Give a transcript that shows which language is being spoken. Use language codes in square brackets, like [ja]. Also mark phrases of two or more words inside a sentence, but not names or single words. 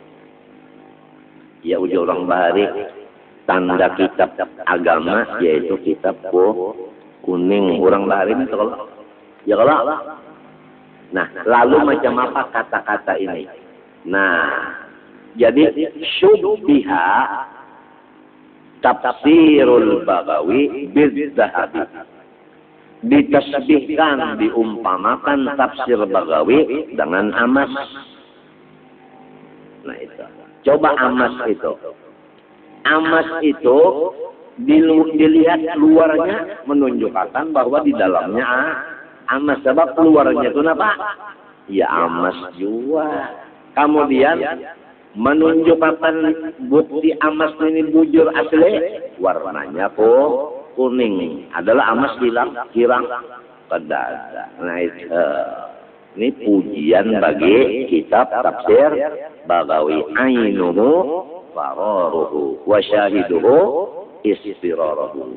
[bjn] Ya ujar orang bahari tanda kitab agama yaitu kitab kuning. Orang bahari itu kalau ya kalau. Nah, lalu macam apa kata-kata ini? [ar] Nah, jadi شبه تفسير البغوي بالذهب. [id] Ditasbihkan, diumpamakan tafsir Baghawi dengan emas. Nah itu. Coba emas itu. Emas itu dilihat luarnya menunjukkan bahwa di dalamnya emas. Sebab luarnya itu apa? Ya emas juga. [bjn] Kemudian menunjukkan bukti emas ini bujur asli. [id] Warnanya kuning. [bjn] Adalah emas hirang kedada. [id] Nah itu. Ini pujian bagi kitab tafsir Baghawi. [ar] عينه فراره وشاهده استراره.